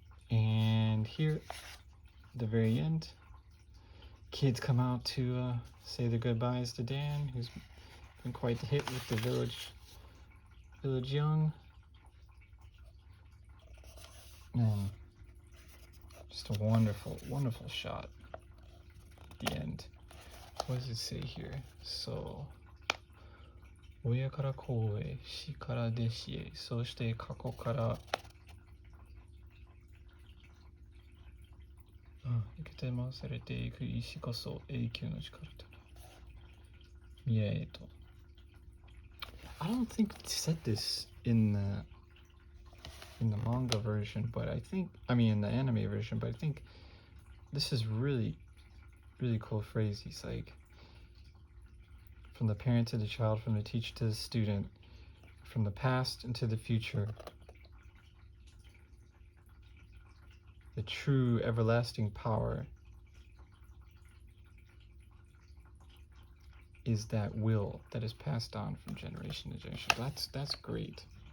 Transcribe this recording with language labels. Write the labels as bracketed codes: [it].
[en] And here, at the very end, kids come out to say their goodbyes to Dan, who's been quite the hit with the village young. And just a wonderful shot at the end. What does it say here? [ja] So, 親から子へ、子から弟子へ、そして過去から受けて回されていく意志こそ永久の力となる。未来へと。 [en] I don't think it said this in the manga version, but I mean in the anime version, but I think this is really cool phrase. He's like, from the parent to the child, from the teacher to the student, from the past into the future, the true everlasting power is that will that is passed on from generation to generation. That's great.